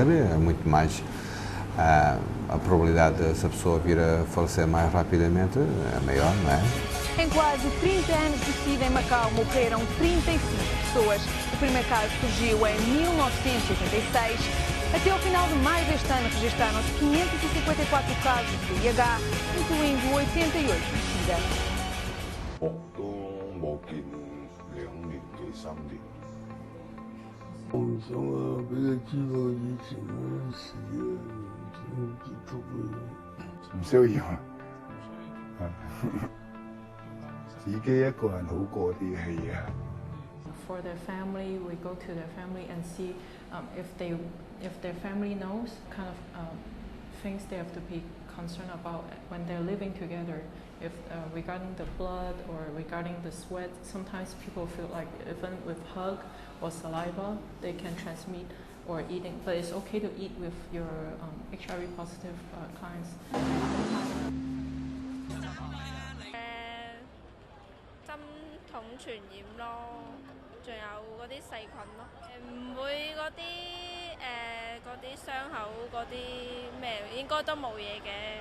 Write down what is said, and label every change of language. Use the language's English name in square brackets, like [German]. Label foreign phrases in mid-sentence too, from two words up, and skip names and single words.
[Portuguese] É muito mais a probabilidade dessa pessoa vir a falecer mais rapidamente é maior, não é? Em quase 30 anos de SIDA em Macau morreram 35 pessoas. O primeiro caso surgiu em 1986. Até ao final de maio deste ano registraram-se 554 casos de VIH, incluindo 88 de SIDA. [Cantonese] 都冇見2年幾3年。我唔想啊，俾佢知道以前嗰啲事啊，唔想結束佢。唔需要啊，自己一個人好過啲氣啊。 [English] For their family, we go to their family and see if their family knows kind of things they have to be concerned about when they're living together. If regarding the blood or regarding the sweat, sometimes people feel like even with hug or saliva, they can transmit or eating. But it's okay to eat with your HIV positive clients. [Cantonese] 針筒傳染咯，仲有嗰啲細菌咯，唔會嗰啲傷口嗰啲咩，應該都冇嘢嘅。